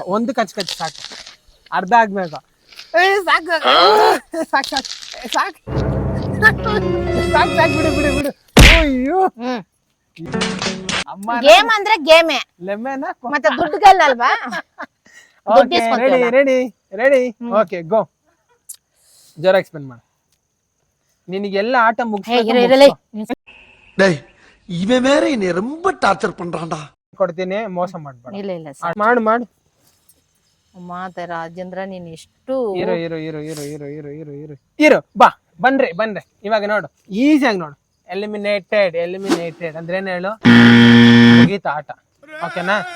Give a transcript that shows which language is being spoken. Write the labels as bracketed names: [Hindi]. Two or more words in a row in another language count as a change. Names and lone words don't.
[Kannada] ಒಂದು ಕಚ್ ಸಾಕು, ಅರ್ಧ ಆಗ್ಬೇಕು. ಸಾಕು ಸಾಕು ಸಾಕು ಸಾಕು ಸಾಕು, ಬಿಡು ಬಿಡು ಬಿಡು. ಅಯ್ಯೋ, ಅಮ್ಮ, ಗೇಮ್ ಅಂದ್ರೆ ಗೇಮೇ, ಲೆಮನ್ ಮತ್ತೆ ದುಡ್ಡು ಗೆಲ್ಲಲ್ವಾ? [English] okay, ready ready ready. okay, go. [Kannada] ಜೋರಾಗಿ ಎಕ್ಸ್ಪ್ಲೇನ್ ಮಾಡು. ನಿನಗೆಲ್ಲ ಆಟ [Tamil] டேய் இவன் வேற என்னை ரொம்ப டார்ச்சர் பண்றான்டா. [Kannada] ಕೊಡ್ತೀನಿ, ಮೋಸ ಮಾಡ್ಬೇಡ. ಇಲ್ಲ ಇಲ್ಲ ಮಾಡು ಮಾಡು. ಮಾತ ರಾಜೇಂದ್ರ, ನೀನ್ ಎಷ್ಟು ಇರು ಇರು ಇರು ಇರು ಇರು ಇರು ಇರು ಇರು ಇರು. ಬಾ, ಬನ್ರಿ ಬನ್ರಿ. ಇವಾಗ ನೋಡು, ಈಸಿಯಾಗಿ ನೋಡು. [English] eliminated eliminated [Kannada] ಅಂದ್ರೆ ಏನ್ ಹೇಳು? ಮುಗೀತು ಆಟ. ಓಕೆನಾ?